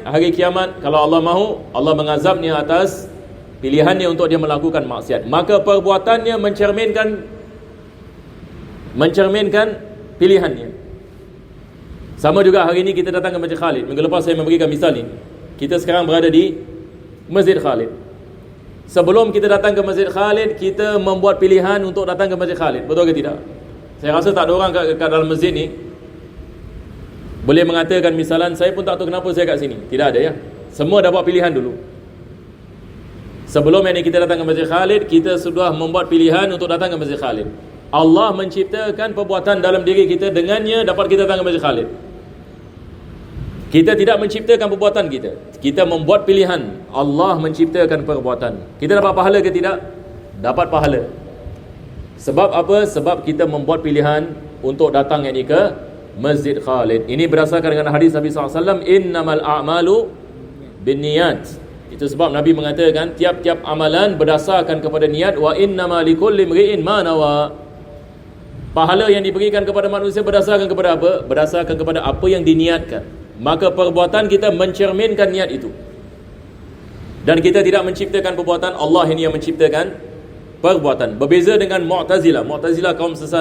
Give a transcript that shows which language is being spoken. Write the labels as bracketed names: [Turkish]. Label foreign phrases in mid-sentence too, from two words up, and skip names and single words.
[Malay] Hari kiamat kalau Allah mahu, Allah mengazabnya atas pilihannya untuk dia melakukan maksiat. Maka perbuatannya mencerminkan pilihannya. Sama juga hari ini kita datang ke Masjid Khalid. Minggu lepas saya memberikan misal ini. Kita sekarang berada di Masjid Khalid. Sebelum kita datang ke Masjid Khalid, kita membuat pilihan untuk datang ke Masjid Khalid. Betul ke tidak? Saya rasa tak ada orang kat dalam masjid ni boleh mengatakan misalan, saya pun tak tahu kenapa saya kat sini. Tidak ada ya. Semua dah buat pilihan dulu. Sebelum ini kita datang ke Masjid Khalid, kita sudah membuat pilihan untuk datang ke Masjid Khalid. Allah menciptakan perbuatan dalam diri kita, dengannya dapat kita datang ke Masjid Khalid. Kita tidak menciptakan perbuatan kita. Kita membuat pilihan. Allah menciptakan perbuatan. Kita dapat pahala ke tidak? Dapat pahala. Sebab apa? Sebab kita membuat pilihan untuk datang ini ke Masjid Khalid. Ini berdasarkan dengan hadis Nabi SAW, [Arabic] إنما الأعمال بالنيات. [Malay] Itu sebab Nabi mengatakan tiap-tiap amalan berdasarkan kepada niat. [Arabic] وإنما لكل امرئ ما نوى. [Malay] Pahala yang diberikan kepada manusia berdasarkan kepada apa? Berdasarkan kepada apa yang diniatkan. Maka perbuatan kita mencerminkan niat itu. Dan kita tidak menciptakan perbuatan, Allah ini yang menciptakan perbuatan. Berbeza dengan Mu'tazilah. Mu'tazilah kaum sesat.